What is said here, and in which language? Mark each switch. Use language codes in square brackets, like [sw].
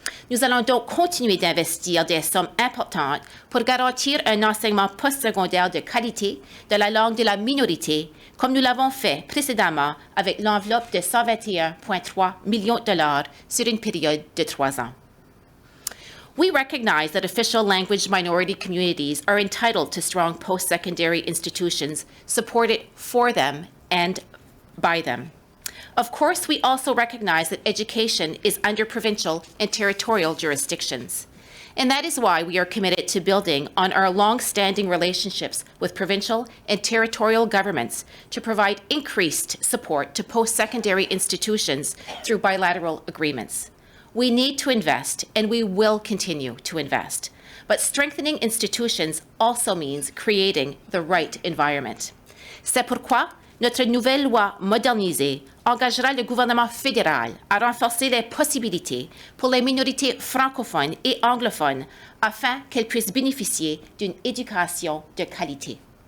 [fr] Nous allons donc continuer d'investir des sommes importantes pour garantir un enseignement postsecondaire de qualité de la langue de la minorité, comme nous l'avons fait précédemment avec l'enveloppe de 121,3 millions de dollars sur une période de 3 ans. [en] We recognize that official language minority communities are entitled to strong post-secondary institutions supported for them and by them. Of course, we also recognize that education is under provincial and territorial jurisdictions. And that is why we are committed to building on our long-standing relationships with provincial and territorial governments to provide increased support to post-secondary institutions through bilateral agreements. We need to invest, and we will continue to invest. But strengthening institutions also means creating the right environment. [fr] C'est pourquoi notre nouvelle loi modernisée engagera le gouvernement fédéral à renforcer les possibilités pour les minorités francophones et anglophones afin qu'elles puissent bénéficier d'une éducation de qualité.